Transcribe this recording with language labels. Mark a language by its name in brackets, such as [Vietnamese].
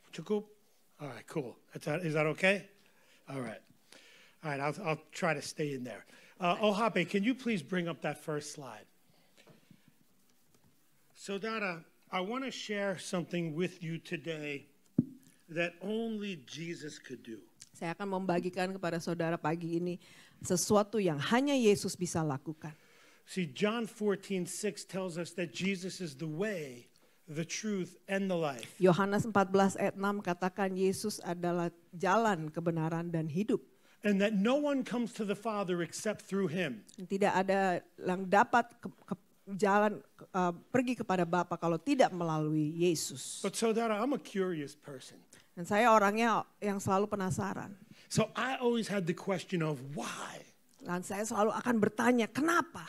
[Indonesian] Cukup? [English] All right, cool. Is that okay? All right. All right, I'll try to stay in there. Ohape, can you please bring up that first slide? So Dada, I want to share something with you today that only Jesus could do. [Indonesian] Saya akan membagikan kepada saudara pagi ini sesuatu yang hanya Yesus bisa lakukan. [English] See, John 14:6 tells us that Jesus is the way, the truth, and the life. [Indonesian] Yohanes 14 ayat 6 katakan Yesus adalah jalan, kebenaran, dan hidup. [English] And that no one comes to the Father except through him. [Indonesian] Tidak ada yang dapat jalan pergi kepada Bapa kalau tidak melalui Yesus. [English] But so that I'm a curious person. [Indonesian] Dan saya orangnya yang selalu penasaran. [English] So I always had the question of why? [Indonesian] Dan saya selalu akan bertanya, kenapa?